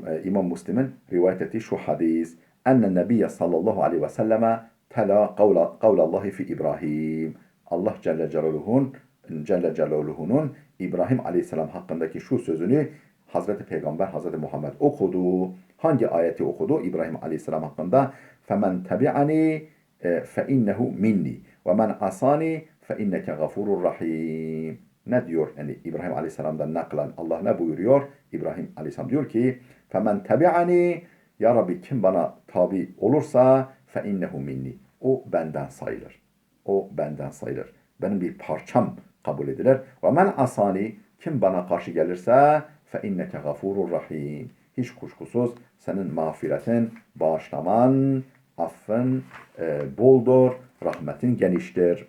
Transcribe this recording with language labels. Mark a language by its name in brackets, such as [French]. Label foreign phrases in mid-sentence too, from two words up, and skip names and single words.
[Turkish] İmam Müslim'in rivayet ettiği şu hadis. [Arabic] أن النبي صلى الله عليه وسلم تلا قول الله في إبراهيم. [Turkish] Allah Celle Celaluhu'nun İbrahim aleyhisselam hakkındaki şu sözünü Hazreti Peygamber Hazreti Muhammed okudu. Hangi ayeti okudu? İbrahim aleyhisselam hakkında. [Arabic] فَمَنْ تَبِعَنِي فَاِنَّهُ مِنِّي وَمَنْ عَصَانِي فَاِنَّكَ غَفُورٌ رَحِيمٌ. [Turkish] Ne diyor? Yani İbrahim aleyhisselamdan naklen Allah ne buyuruyor? İbrahim aleyhisselam diyor ki [Arabic] فَمَنْ تَبِعَنِي [Turkish] Ya Rabbi kim bana tabi olursa [Arabic] فإنه مني. [Turkish] O benden sayılır. O benden sayılır. Benim bir parçam kabul edilir. [Arabic] ومن عصاني [Turkish] kim bana karşı gelirse [Arabic] فإنك غفور رحيم. [Turkish] Hiç kuşkusuz senin mağfiretin, bağışlaman, affın boldur, rahmetin geniştir.